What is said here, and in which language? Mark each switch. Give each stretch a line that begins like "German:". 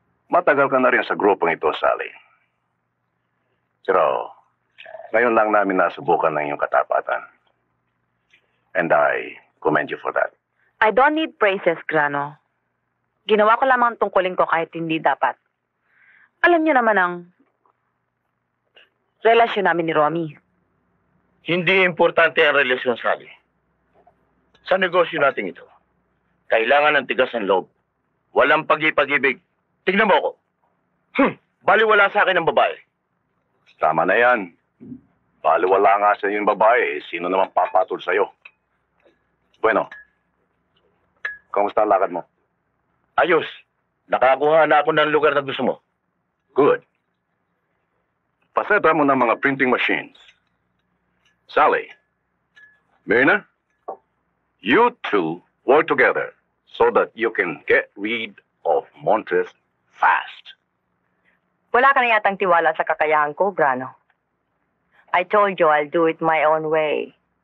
Filipino: Matagal ka na rin sa grupong ito, Sally. Pero, ngayon lang namin nasubukan ng iyong katapatan.
English: And I commend you for that. I don't need praises, Grano.
Filipino: Ginawa ko lamang ang tungkulin ko kahit hindi dapat. Alam niyo naman ang relasyon namin ni Romy. Hindi importante ang relasyon, Sally. Sa negosyo natin ito, kailangan ng tigas ng loob. Walang pag-ibig. Tignan mo ako. Baliwala sa akin ang babae. Tama na yan. Baliwala nga sa yung babae, sino naman papatol sa'yo? Bueno, kamusta ang lakad mo? Ayos. Nakakuha na ako ng lugar na gusto mo.
English: Good.
Filipino: Paseta mo ng mga printing machines.
English: Sally, Myrna, you two work together so that you can get rid of Montes fast.
Filipino: Wala ka na yatang tiwala sa kakayahan ko, Grano.
English: I told you I'll do it my own way.